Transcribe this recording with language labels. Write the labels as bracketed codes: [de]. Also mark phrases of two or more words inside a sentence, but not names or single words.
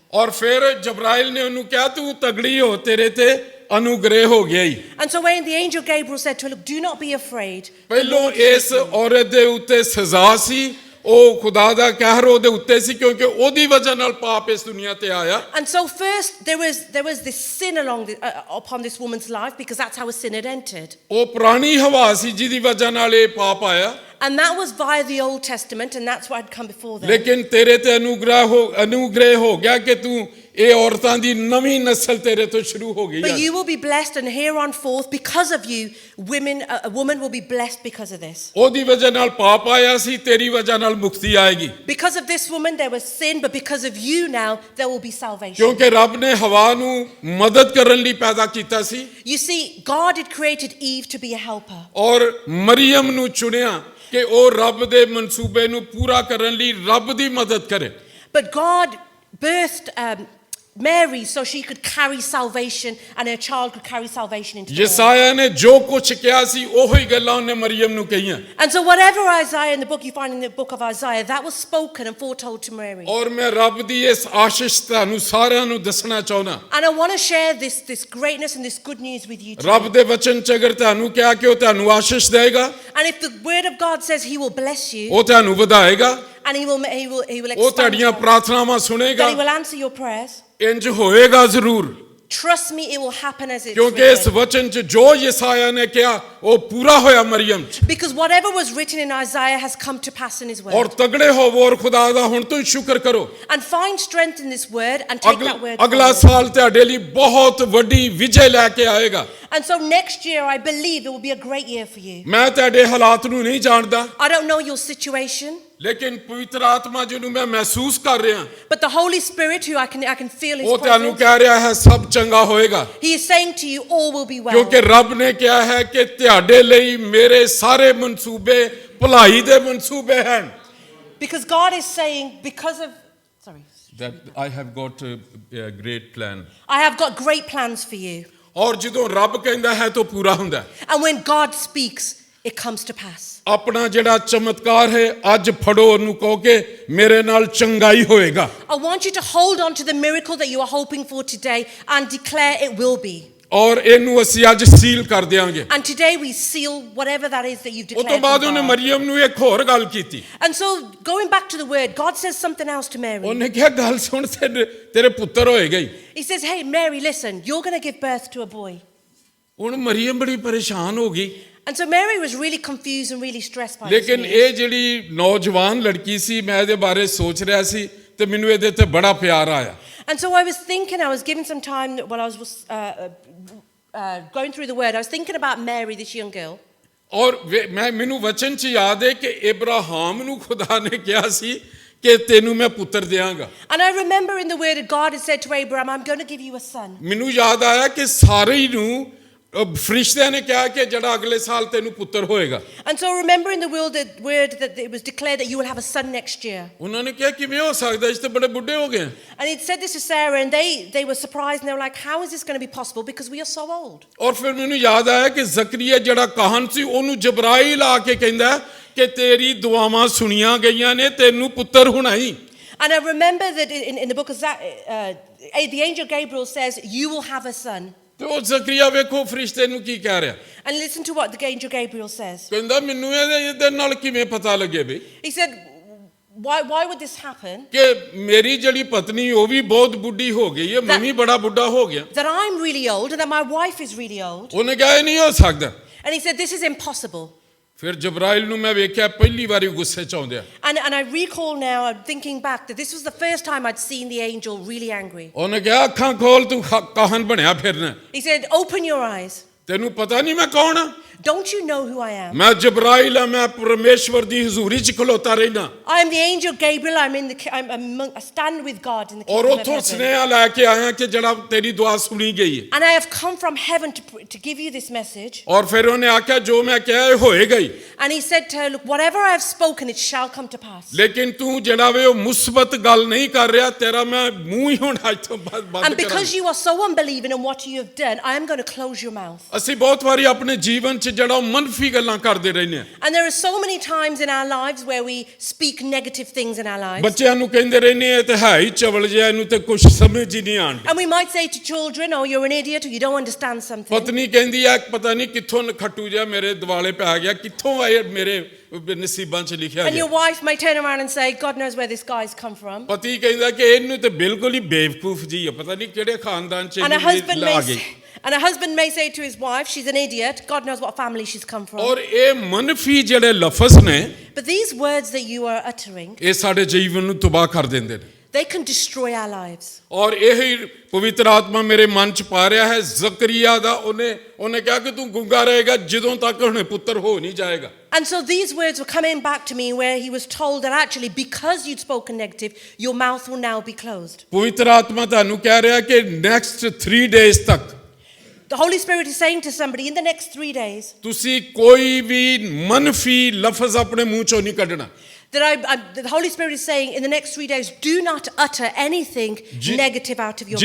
[pa] ਔਰ ਫਿਰ ਜਬਰਾਇਲ ਨੇ ਉਹਨੂੰ ਕਿਹਾ ਤੂੰ ਤਗੜੀ ਹੋ, ਤੇਰੇ ਤੇ ਅਨੁਗ੍ਰਹਿ ਹੋ ਗਿਆ ਹੀ। [en] And so when the angel Gabriel said to her, look, do not be afraid. [pa] ਪਹਿਲੋਂ ਇਸ ਔਰਤ ਦੇ ਉੱਤੇ ਸਜ਼ਾ ਸੀ, ਉਹ ਖੁਦਾ ਦਾ ਕਹਿਰ ਉਹਦੇ ਉੱਤੇ ਸੀ ਕਿਉਂਕਿ ਉਹਦੀ ਵਜ੍ਹਾ ਨਾਲ ਪਾਪ ਇਸ ਦੁਨੀਆ ਤੇ ਆਇਆ। [en] And so first there was this sin upon this woman's life, because that's how a sin had entered. [pa] ਉਹ ਪੁਰਾਣੀ ਹਵਾ ਸੀ ਜਿਹਦੀ ਵਜ੍ਹਾ ਨਾਲ ਇਹ ਪਾਪ ਆਇਆ। [en] And that was via the Old Testament, and that's what had come before them. [pa] ਲੇਕਿਨ ਤੇਰੇ ਤੇ ਅਨੁਗ੍ਰਹਿ ਹੋ ਗਿਆ ਕਿ ਤੂੰ ਇਹ ਔਰਤਾਂ ਦੀ ਨਵੀਂ ਨਸਲ ਤੇਰੇ ਤੋਂ ਸ਼ੁਰੂ ਹੋ ਗਈ [en] But [pa] ਹੈ। [en] you will be blessed, and here on forth, because of you, a woman will be blessed because of this. [pa] ਉਹਦੀ ਵਜ੍ਹਾ ਨਾਲ ਪਾਪ ਆਇਆ ਸੀ, ਤੇਰੀ ਵਜ੍ਹਾ ਨਾਲ ਮੁਕਤੀ ਆਏਗੀ। [en] Because of this woman, there was sin, but because of you now, there will be salvation. [pa] ਕਿਉਂਕਿ ਰੱਬ ਨੇ ਹਵਾ ਨੂੰ ਮਦਦ ਕਰਨ ਲਈ ਪੈਦਾ ਕੀਤਾ ਸੀ [en] You see, God had created Eve to be a helper. [pa] ਔਰ ਮਰੀਮ ਨੂੰ ਚੁਣਿਆ ਕਿ ਉਹ ਰੱਬ ਦੇ ਮਨਸੂਬੇ ਨੂੰ ਪੂਰਾ ਕਰਨ ਲਈ ਰੱਬ ਦੀ ਮਦਦ ਕਰੇ। [en] But God birthed Mary so she could carry salvation and her child could carry salvation into the world. [pa] ਯਸਾਇਆ ਨੇ ਜੋ ਕੁਝ ਕਿਹਾ ਸੀ ਉਹੀ ਗੱਲਾਂ ਉਹਨੇ ਮਰੀਮ ਨੂੰ ਕਹੀਆਂ [en] And so whatever Isaiah in the book you find in the book of Isaiah, that was spoken and foretold to Mary. [pa] ਔਰ ਮੈਂ ਰੱਬ ਦੀ ਇਸ ਆਸ਼ੀਸ਼ ਤੁਹਾਨੂੰ ਸਾਰਿਆਂ ਨੂੰ ਦੱਸਣਾ ਚਾਹੁੰਦਾ [en] And I want to share this greatness and this good news with you [pa] ਰੱਬ [en] today. [pa] ਦੇ ਵਚਨ ਚ ਅਗਰ ਤੁਹਾਨੂੰ ਕਿਹਾ ਕਿ ਉਹ ਤੁਹਾਨੂੰ ਆਸ਼ੀਸ਼ ਦੇਗਾ [en] And if the word of God says he will bless you [pa] ਉਹ ਤੁਹਾਨੂੰ ਵਧਾਏਗਾ [en] and he will [pa] ਉਹ [en] expand [pa] ਤੁਹਾਡੀਆਂ [en] you, [pa] ਪ੍ਰਾਰਥਨਾਵਾਂ [en] that [pa] ਸੁਣੇਗਾ [en] he will answer your prayers, [pa] ਇੰਜ ਹੋਏਗਾ ਜ਼ਰੂਰ [en] trust me, it will happen as it's [pa] ਕਿਉਂਕਿ ਇਸ [en] written. [pa] ਵਚਨ ਚ ਜੋ ਯਸਾਇਆ ਨੇ ਕਿਹਾ ਉਹ ਪੂਰਾ ਹੋਇਆ ਮਰੀਮ ਚ [en] Because whatever was written in Isaiah has come to pass in his [pa] ਔਰ [en] word. [pa] ਤਗੜੇ ਹੋਵੋ ਔਰ ਖੁਦਾ ਦਾ ਹੁਣ ਤੋਂ ਹੀ ਸ਼ੁਕਰ ਕਰੋ [en] And find strength in this word and take that word [pa] ਅਗਲਾ [en] forward. [pa] ਸਾਲ ਤੁਹਾਡੇ ਲਈ ਬਹੁਤ ਵੱਡੀ ਵਿਜੇ ਲੈ ਕੇ ਆਏਗਾ [en] And so next year, I believe it will be a great year for you. [pa] ਮੈਂ ਤੁਹਾਡੇ ਹਾਲਾਤ ਨੂੰ ਨਹੀਂ ਜਾਣਦਾ [en] I don't know your situation, [pa] ਲੇਕਿਨ ਪਵਿੱਤਰ ਆਤਮਾ ਜਿਹਨੂੰ ਮੈਂ ਮਹਿਸੂਸ ਕਰ ਰਿਹਾ [en] but the Holy Spirit, who I can feel [pa] ਉਹ [en] his [pa] ਤੁਹਾਨੂੰ [en] presence, [pa] ਕਹਿ ਰਿਹਾ ਹੈ ਸਭ ਚੰਗਾ ਹੋਏਗਾ [en] he is saying to you, all will be well. [pa] ਕਿਉਂਕਿ ਰੱਬ ਨੇ ਕਿਹਾ ਹੈ ਕਿ ਤੁਹਾਡੇ ਲਈ ਮੇਰੇ ਸਾਰੇ ਮਨਸੂਬੇ ਭਲਾਈ ਦੇ ਮਨਸੂਬੇ ਹਨ [en] Because God is saying, because of, sorry, that I have got a great plan I have got great plans for you. [pa] ਔਰ ਜਦੋਂ ਰੱਬ ਕਹਿੰਦਾ ਹੈ ਤਾਂ ਪੂਰਾ ਹੁੰਦਾ ਹੈ [en] And when God speaks, it comes to pass. [pa] ਆਪਣਾ ਜਿਹੜਾ ਚਮਤਕਾਰ ਹੈ ਅੱਜ ਫੜੋ ਉਹਨੂੰ ਕਹੋ ਕਿ ਮੇਰੇ ਨਾਲ ਚੰਗਾਈ ਹੋਏਗਾ [en] I want you to hold on to the miracle that you are hoping for today and declare it will be. [pa] ਔਰ ਇਹਨੂੰ ਅਸੀਂ ਅੱਜ ਸੀਲ ਕਰ ਦਿਆਂਗੇ [en] And today we seal whatever that is that you've [pa] ਉਸ ਤੋਂ [en] declared. [pa] ਬਾਅਦ [en] from [pa] ਉਹਨੇ [en] God. [pa] ਮਰੀਮ ਨੂੰ ਇੱਕ ਹੋਰ ਗੱਲ ਕੀਤੀ [en] And so going back to the word, God says something else to Mary. [pa] ਉਹਨੇ ਕਿਹਾ ਗੱਲ ਸੁਣ ਤੇਰੇ ਪੁੱਤਰ ਹੋਏਗਾ ਹੀ [en] He says, hey, Mary, listen, you're going to give birth to a boy. [pa] ਹੁਣ ਮਰੀਮ ਬੜੀ ਪਰੇਸ਼ਾਨ ਹੋ ਗਈ [en] And so Mary was really confused and really stressed by this [pa] ਲੇਕਿਨ [en] news. [pa] ਇਹ ਜਿਹੜੀ ਨੌਜਵਾਨ ਲੜਕੀ ਸੀ ਮੈਂ ਇਹਦੇ ਬਾਰੇ ਸੋਚ ਰਿਹਾ ਸੀ ਤੇ ਮੈਨੂੰ ਇਹਦੇ ਤੇ ਬੜਾ ਪਿਆਰ ਆਇਆ [en] And so I was thinking, I was given some time while I was going through the word, I was thinking about Mary, this young girl. [pa] ਔਰ ਮੈਨੂੰ ਵਚਨ ਚ ਯਾਦ ਹੈ ਕਿ ਇਬਰਾਹਿਮ ਨੂੰ ਖੁਦਾ ਨੇ ਕਿਹਾ ਸੀ ਕਿ ਤੈਨੂੰ ਮੈਂ ਪੁੱਤਰ ਦਿਆਂਗਾ [en] And I remember in the word that God had said to Abraham, I'm going to give you a son. [pa] ਮੈਨੂੰ ਯਾਦ ਆਇਆ ਕਿ ਸਾਰੇ ਨੂੰ ਫਰਿਸ਼ਤਿਆਂ ਨੇ ਕਿਹਾ ਕਿ ਜਿਹੜਾ ਅਗਲੇ ਸਾਲ ਤੈਨੂੰ ਪੁੱਤਰ ਹੋਏਗਾ [en] And so remember in the word that it was declared that you will have a son next year. [pa] ਉਹਨਾਂ ਨੇ ਕਿਹਾ ਕਿਵੇਂ ਹੋ ਸਕਦਾ ਇਸ ਤੇ ਬੜੇ ਬੁੱਢੇ ਹੋ ਗਏ [en] And he'd said this to Sarah, and they were surprised, and they were like, how is this going to be possible? Because we are so old. [pa] ਔਰ ਫਿਰ ਮੈਨੂੰ ਯਾਦ ਆਇਆ ਕਿ ਜ਼ਕਰੀਆ ਜਿਹੜਾ ਕਾਹਨ ਸੀ ਉਹਨੂੰ ਜਬਰਾਈਲ ਆ ਕੇ ਕਹਿੰਦਾ ਕਿ ਤੇਰੀ ਦੁਆਵਾਂ ਸੁਣੀਆਂ ਗਈਆਂ ਨੇ ਤੈਨੂੰ ਪੁੱਤਰ ਹੋਣਾ ਹੀ [en] And I remember that in the book of the angel Gabriel says, you will have a son. [pa] ਤੇ ਉਹ ਜ਼ਕਰੀਆ ਵੇਖੋ ਫਰਿਸ਼ਤੇ ਨੂੰ ਕੀ ਕਹਿ ਰਿਹਾ [en] And listen to what the angel Gabriel says. [pa] ਕਹਿੰਦਾ ਮੈਨੂੰ ਇਹਦੇ ਨਾਲ ਕਿਵੇਂ ਪਤਾ ਲੱਗੇ ਬਈ [en] He said, why would this happen? [pa] ਕਿ ਮੇਰੀ ਜਿਹੜੀ ਪਤਨੀ ਉਹ ਵੀ ਬਹੁਤ ਬੁੱਢੀ ਹੋ ਗਈ ਹੈ ਮੈਂ ਵੀ ਬੜਾ ਬੁੱਢਾ ਹੋ ਗਿਆ [en] That I'm really old and that my wife is really old. [pa] ਉਹਨੇ ਕਿਹਾ ਇਹ ਨਹੀਂ ਹੋ ਸਕਦਾ [en] And he said, this is impossible. [pa] ਫਿਰ ਜਬਰਾਈਲ ਨੂੰ ਮੈਂ ਵੇਖਿਆ ਪਹਿਲੀ ਵਾਰੀ ਗੁੱਸੇ ਚ ਆਉਂਦਿਆ [en] And I recall now, I'm thinking back, that this was the first time I'd seen the angel really angry. [pa] ਉਹਨੇ ਕਿਹਾ ਅੱਖਾਂ ਖੋਲ ਤੂੰ ਕਾਹਨ ਬਣਿਆ ਫਿਰਨਾ [en] He said, open your eyes. [pa] ਤੈਨੂੰ ਪਤਾ ਨਹੀਂ ਮੈਂ ਕੌਣ ਆ [en] Don't you know who I am? [pa] ਮੈਂ ਜਬਰਾਈਲ ਆ ਮੈਂ ਪਰਮੇਸ਼ਵਰ ਦੀ ਹਜ਼ੂਰੀ ਚ ਖਲੋਤਾ ਰਹਿਣਾ [en] I am the angel Gabriel. I stand with God in the [pa] ਔਰ [en] kingdom of [pa] ਉਥੋਂ [en] heaven. [pa] ਸੁਨੇਹਾ ਲੈ ਕੇ ਆਇਆ ਕਿ ਜਿਹੜਾ ਤੇਰੀ ਦੁਆ ਸੁਣੀ ਗਈ ਹੈ [en] And I have come from heaven to give you this message. [pa] ਔਰ ਫਿਰ ਉਹਨੇ ਆਖਿਆ ਜੋ ਮੈਂ ਕਿਹਾ ਇਹ ਹੋਏਗਾ ਹੀ [en] And he said to her, look, whatever I have spoken, it shall come to pass. [pa] ਲੇਕਿਨ ਤੂੰ ਜਿਹੜਾ ਵੇ ਉਹ ਮੁਸਬਤ ਗੱਲ ਨਹੀਂ ਕਰ ਰਿਹਾ ਤੇਰਾ ਮੈਂ ਮੂੰਹ ਹੀ ਹੁਣ ਅੱਜ ਤੋਂ ਬੰਦ [en] And [pa] ਕਰਾਂ [en] because you are so unbelieving in what you have done, I am going to close your mouth. [pa] ਅਸੀਂ ਬਹੁਤ ਵਾਰੀ ਆਪਣੇ ਜੀਵਨ ਚ ਜਿਹੜਾ ਮਨਫੀ ਗੱਲਾਂ ਕਰਦੇ ਰਹਿੰਦੇ ਆ [en] And there are so many times in our lives where we speak negative things in our lives. [pa] ਬੱਚਿਆਂ ਨੂੰ ਕਹਿੰਦੇ ਰਹਿੰਦੇ ਆ ਤੇ ਹੈ ਹੀ ਚਵਲ ਜਿਹਾ ਇਹਨੂੰ ਤੇ ਕੁਝ ਸਮਝ ਹੀ ਨਹੀਂ ਆਉਂਦੀ [en] And we might say to children, oh, you're an idiot, or you don't understand something. [pa] ਪਤਨੀ ਕਹਿੰਦੀ ਆ ਪਤਾ ਨਹੀਂ ਕਿੱਥੋਂ ਨਖੱਟੂ ਜਿਹਾ ਮੇਰੇ ਦਿਵਾਲੇ ਪੈ ਗਿਆ ਕਿੱਥੋਂ ਆਏ ਮੇਰੇ ਨਸੀਬਾਂ ਚ ਲਿਖਿਆ [en] And your [pa] ਗਿਆ [en] wife may turn around and say, God knows where this guy's come from. [pa] ਪਤੀ ਕਹਿੰਦਾ ਕਿ ਇਹਨੂੰ ਤੇ ਬਿਲਕੁਲ ਹੀ ਬੇਵਕੂਫ ਜੀ ਆ ਪਤਾ ਨਹੀਂ ਕਿਹੜੇ ਖਾਨਦਾਨ ਚ [en] And a husband [pa] ਲਾ ਗਈ [en] may say to his wife, she's an idiot. God knows what family she's come from. [pa] ਔਰ ਇਹ ਮਨਫੀ ਜਿਹੜੇ ਲਫ਼ਜ਼ ਨੇ [en] But these words that you are uttering, [pa] ਇਹ ਸਾਡੇ ਜੀਵਨ ਨੂੰ ਤਬਾਹ ਕਰ ਦਿੰਦੇ ਨੇ [en] they can destroy our lives. [pa] ਔਰ ਇਹੀ ਪਵਿੱਤਰ ਆਤਮਾ ਮੇਰੇ ਮਨ ਚ ਪਾ ਰਿਹਾ ਹੈ ਜ਼ਕਰੀਆ ਦਾ ਉਹਨੇ ਕਿਹਾ ਕਿ ਤੂੰ ਗੁੰਗਾ ਰਹੇਗਾ ਜਦੋਂ ਤੱਕ ਹੁਣੇ ਪੁੱਤਰ ਹੋ ਨਹੀਂ ਜਾਏਗਾ [en] And so these words were coming back to me where he was told that actually because you'd spoken negative, your mouth will now be closed. [pa] ਪਵਿੱਤਰ ਆਤਮਾ ਤੁਹਾਨੂੰ ਕਹਿ ਰਿਹਾ ਕਿ [en] next 3 days [pa] ਤੱਕ [en] The Holy Spirit is saying to somebody, in the next 3 days, [pa] ਤੁਸੀਂ ਕੋਈ ਵੀ ਮਨਫੀ ਲਫ਼ਜ਼ ਆਪਣੇ ਮੂੰਹ ਚੋਂ ਨਹੀਂ ਕੱਢਣਾ [en] That the Holy Spirit is saying in the next 3 days, do not utter anything negative out of your